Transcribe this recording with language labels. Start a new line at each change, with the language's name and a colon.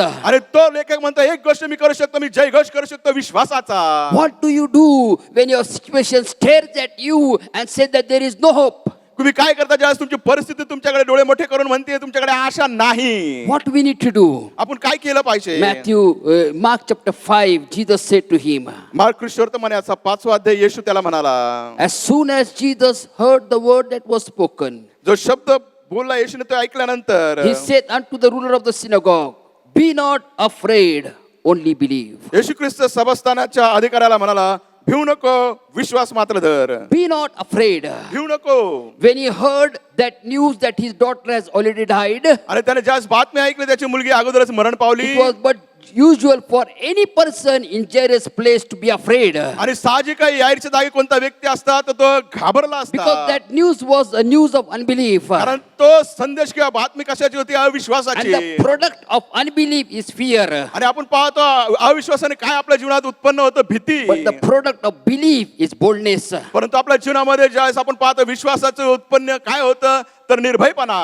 Marathi: आणि तो लेखक म्हणतो एक गोष्ट मी करू शकतो, मी जयघोष करू शकतो विश्वासाचा.
English: What do you do when your situation stares at you and says that there is no hope?
Marathi: तुम्ही काय करता ज्यावेळेस तुमची परिस्थिती तुमच्याकडे डोळे मोठे करून म्हणते तुमच्याकडे आशा नाही?
English: What we need to do?
Marathi: आपण काय केलं पाहिजे?
English: Mark chapter 5, Jesus said to him,
Marathi: mark ख्रिस्ताचा 5वा अध्याय येशू त्याला म्हणाला.
English: as soon as Jesus heard the word that was spoken,
Marathi: जो शब्द बोलला येशूने तो ऐकल्यानंतर
English: he said unto the ruler of the synagogue, be not afraid, only believe.
Marathi: येशू ख्रिस्त सभास्थानाच्या अधिकाऱ्याला म्हणाला, भिवू नको, विश्वास मात्र धर.
English: Be not afraid.
Marathi: भिवू नको.
English: When he heard that news that his daughter has already died,
Marathi: आणि त्याने ज्यास बातमी ऐकली त्याची मुलगी अगोदरच मरण पावली.
English: it was but usual for any person in Jairus' place to be afraid.
Marathi: आणि साहजिक आहे याईरच्या जागी कोणता व्यक्ती असता तर तो घाबरला
English: Because
Marathi: असता.
English: that news was a news of unbelief.
Marathi: कारण तो संदेश किंवा बातमी कशाची होती?
English: And
Marathi: अविश्वासाची.
English: the product of unbelief is fear.
Marathi: आणि आपण पाहतो अविश्वासाने काय आपल्या जीवनात उत्पन्न होतं? भीती.
English: But the product of belief is boldness.
Marathi: परंतु आपल्या जीवनामध्ये ज्यावेळेस आपण पाहतो विश्वासाचं उत्पन्न काय होतं तर निर्भयपणा.